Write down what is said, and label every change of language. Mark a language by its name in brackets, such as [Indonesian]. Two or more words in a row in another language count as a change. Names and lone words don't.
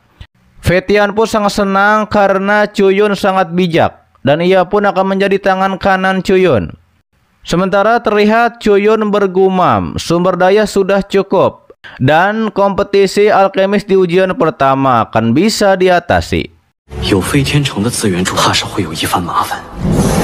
[Indonesian] Fetian pun sangat senang karena Cuyun sangat bijak dan ia pun akan menjadi tangan kanan Cuyun. Sementara terlihat Cuyun bergumam, sumber daya sudah cukup dan kompetisi alkemis di ujian pertama akan bisa diatasi. [Chinese] 有飞天城的资源主，怕是会有一番麻烦。